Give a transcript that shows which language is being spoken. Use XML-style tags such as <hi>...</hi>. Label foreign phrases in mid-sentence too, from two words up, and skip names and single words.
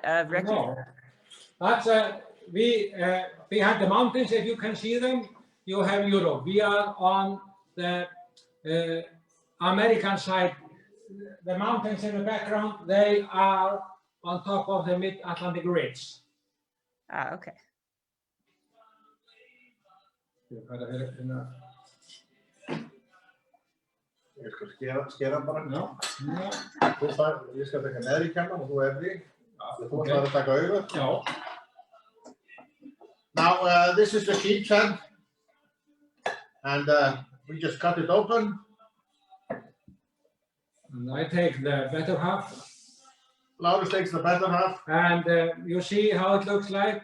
<en>No, that's behind the mountains. If you can see them, you have Europe. We are on the American side. The mountains in the background, they are on top of the Mid-Atlantic Ridge. Ah, okay.</en> <is>Ég skal skera bara.</is> <en>No.</en> <is>Ég skal taka neðri kemman og þú efri. Þú ætlar að taka auðvitað.</is> <en>No. Now this is the sheep's head. And we just cut it open. And I take the better half. Laurus takes the better half. And you see how it looks like?</en>